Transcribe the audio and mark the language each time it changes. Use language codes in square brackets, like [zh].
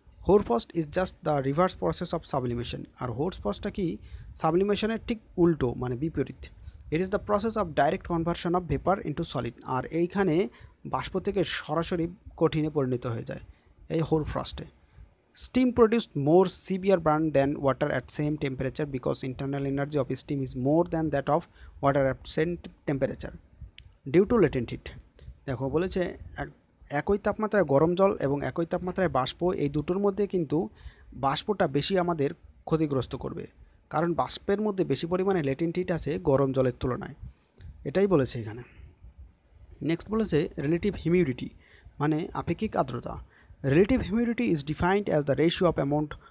[en] Hoar frost is just the reverse process of sublimation. [bn] আর হোর ফ্রস্টটা কি, সাবলিমেশনের ঠিক উল্টো মানে বিপরীত। [en] It is the process of direct conversion of vapour into solid. [bn] আর এইখানে বাষ্প থেকে সরাসরি কঠিনে পরিণত হয়ে যায় এই হোর ফ্রস্টে। [en] Steam produced more severe burn than water at same temperature because internal energy of steam is more than that of water at same temperature due to latent heat. [bn] দেখো বলেছে একই তাপমাত্রায় গরম জল এবং একই তাপমাত্রায় বাষ্প, এই দুটোর মধ্যে কিন্তু বাষ্পটা বেশি আমাদের ক্ষতিগ্রস্ত করবে, কারণ বাষ্পের মধ্যে বেশি পরিমাণে ল্যাটেন্ট হিট আছে গরম জলের তুলনায়, এটাই বলেছে এখানে। নেক্সট বলেছে রিলেটিভ হিউমিডিটি মানে আপেক্ষিক আর্দ্রতা। [en] Relative humidity is defined as the ratio of amount